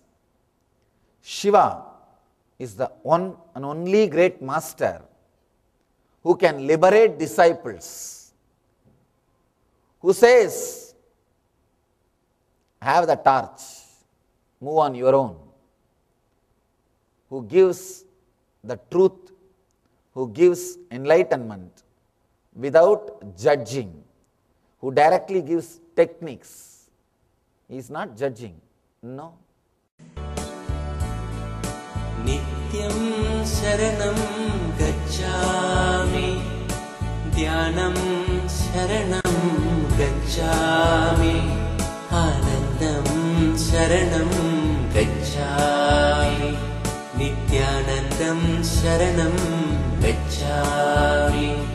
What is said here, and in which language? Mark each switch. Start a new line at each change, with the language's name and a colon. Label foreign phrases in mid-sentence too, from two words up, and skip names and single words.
English: Shiva is the one and only great master who can liberate disciples, who says, have the torch, move on your own, who gives the truth, who gives enlightenment without judging, who directly gives techniques. He is not judging, no.
Sanskrit: नित्यं शरणं गच्छामि, ध्यानं शरणं गच्छामि, आनन्दं शरणं गच्छामि, नित्यानन्दं शरणं गच्छामि.